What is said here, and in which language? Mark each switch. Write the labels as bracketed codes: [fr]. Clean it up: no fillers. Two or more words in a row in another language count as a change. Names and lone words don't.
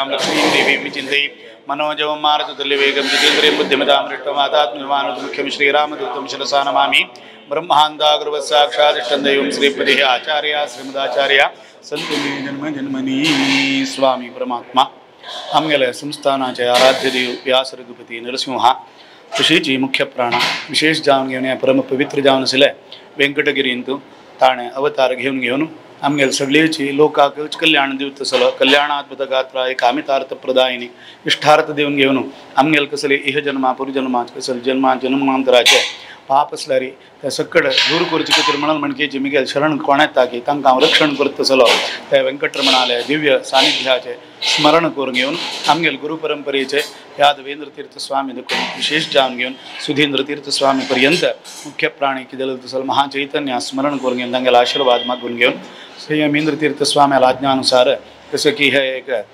[sa] लक्ष्मीं देवीं विचिन्तये मनोजवं मारुततुल्यवेगं जितेन्द्रियं बुद्धिमतां हृष्टमातात्मविमानमुख्यं श्रीरामदूतं शिरसा नमामि ब्रह्माण्डागुरुवत्साक्षादिष्टं दैवं श्रीपतिः आचार्य श्रीमदाचार्य संत जन्म जन्मनी स्वामी परमात्मा [kok] आमगेले संस्थानाचे आराध्य देव व्यास रघुपती नरसिंह तशीची मुख्य प्राण विशेष जावन घेवन परम पवित्र जावन आशिल्ले वेंकटगिरी इंतू ताणे अवतार घेवन आमगेले सगळेची लोकांक कल्याण दिवत आसलो कल्याणात्मक गात्राय कामितार्थ प्रदायिनी इष्टार्थ देवन घेवन आमगेले कसले इह जन्मा पुरजन्मा कसले जन्मांतराचे पाप असल्यारी त्या सकड दूर करचे खातीर म्हणकेची मिगेल शरण कोणात ताकी तांकां रक्षण करत आसलो त्या वेंकटरमणाले दिव्य सानिध्याचे स्मरण करून घेवन आमगेल गुरु परंपरेचे यादवेंद्र तीर्थ स्वामी देखून विशेष जावन घेवन सुधींद्र तीर्थ स्वामी पर्यंत मुख्य प्राणी किदेल तसल महाचैतन्य स्मरण करून घेवन तांगेले आशीर्वाद मागून घेवन संयमेंद्र तीर्थ स्वाम्याला आज्ञानुसार कसं की हे एक